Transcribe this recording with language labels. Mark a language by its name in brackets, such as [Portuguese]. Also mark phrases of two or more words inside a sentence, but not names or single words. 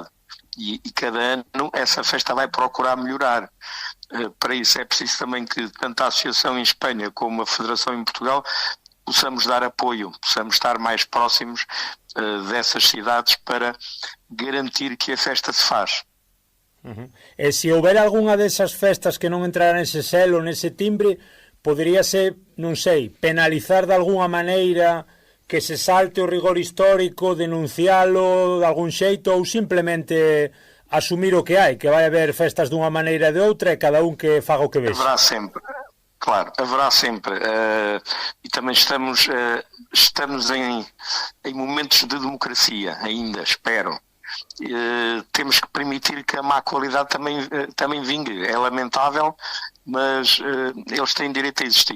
[Portuguese] E cada ano essa festa vai procurar melhorar. Para isso é preciso também que tanto a Associação em Espanha como a Federação em Portugal possamos dar apoio, possamos estar mais próximos dessas cidades para garantir que a festa se faz. [Galician] E se houver algunha desas festas que non entrará nese selo, nese timbre, poderíase, non sei, penalizar de algunha maneira, que se salte o rigor histórico, denuncialo de algún xeito, ou simplemente asumir o que hai, que vai haber festas dunha maneira e de outra e cada un que faga o que vexe? [Portuguese] Haverá sempre, claro, haverá sempre. E também estamos em momentos de democracia ainda, espero. Temos que permitir que a má qualidade também vingue. É lamentável, mas eles têm direito a existir.